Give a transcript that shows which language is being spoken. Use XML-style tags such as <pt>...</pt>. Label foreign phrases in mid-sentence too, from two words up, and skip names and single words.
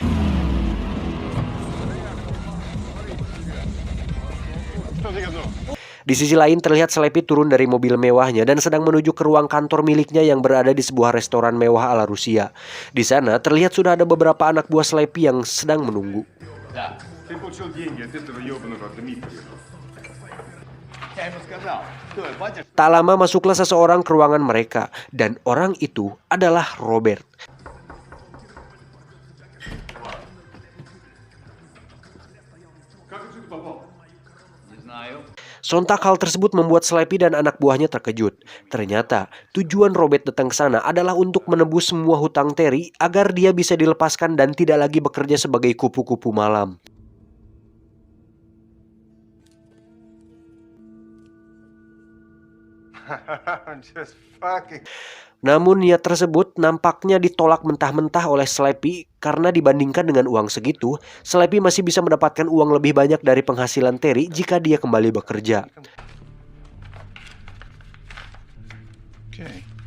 <id>Di sisi lain terlihat Slevy turun dari mobil mewahnya dan sedang menuju ke ruang kantor miliknya yang berada di sebuah restoran mewah ala Rusia. Di sana terlihat sudah ada beberapa anak buah Slevy yang sedang menunggu.</id> <ru>Ты получил деньги от этого ёбаного Дмитрия. Я ему сказал, стой, хватит.</ru> <id>Tak lama masuklah seseorang ke ruangan mereka, dan orang itu adalah Robert.</id> <ru>Как ты сюда попал? Не знаю.</ru> <id>Sontak hal tersebut membuat Slevy dan anak buahnya terkejut. Ternyata tujuan Robert datang ke sana adalah untuk menebus semua hutang Terry agar dia bisa dilepaskan dan tidak lagi bekerja sebagai kupu-kupu malam.</id> <en>I'm just fucking.</en> <id>Namun niat tersebut nampaknya ditolak mentah-mentah oleh Slevy karena dibandingkan dengan uang segitu, Slevy masih bisa mendapatkan uang lebih banyak dari penghasilan Terry jika dia kembali bekerja. Okay.</id>